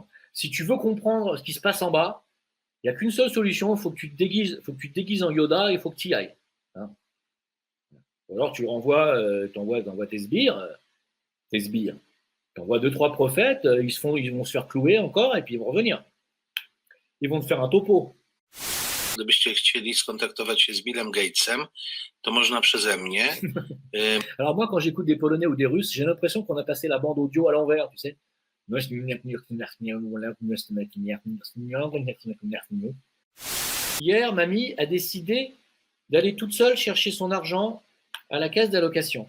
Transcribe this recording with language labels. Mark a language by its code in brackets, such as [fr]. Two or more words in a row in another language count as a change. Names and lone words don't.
[fr] Si tu veux comprendre ce qui se passe en bas, il n'y a qu'une seule solution, il faut que tu te déguises en Yoda et il faut que tu y ailles. Hein. Ou alors tu renvoies, t'envoies tes sbires, t'envoies 2-3 prophètes, ils vont se faire clouer encore et puis ils vont revenir. Ils vont te faire un topo. [pl] Gdybyście chcieli skontaktować się z Billem Gatesem, to można przeze mnie. [fr] Alors moi, quand j'écoute des Polonais ou des Russes, j'ai l'impression qu'on a passé la bande audio à l'envers, tu sais. Hier, mamie a décidé d'aller toute seule chercher son argent à la caisse d'allocation.